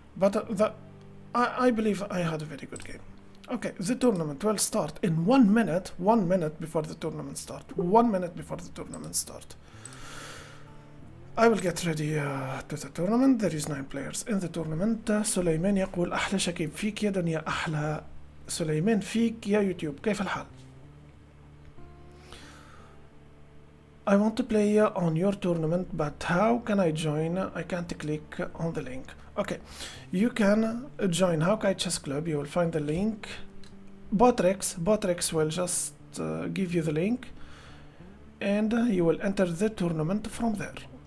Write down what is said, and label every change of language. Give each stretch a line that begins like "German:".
English: But I believe I had a very good game. Okay, the tournament will start in 1 minute. 1 minute before the tournament start. 1 minute before the tournament start. I will get ready to the tournament. There is 9 players in the tournament.
Arabic: سليمان يقول أحلى شكيب فيك يا دنيا. أحلى سليمان فيك يا يوتيوب. كيف الحال؟
English: I want to play on your tournament, but how can I join? I can't click on the link. Okay, you can join Hawkeye Chess Club. You will find the link. Botrex will just give you the link, and you will enter the tournament from there.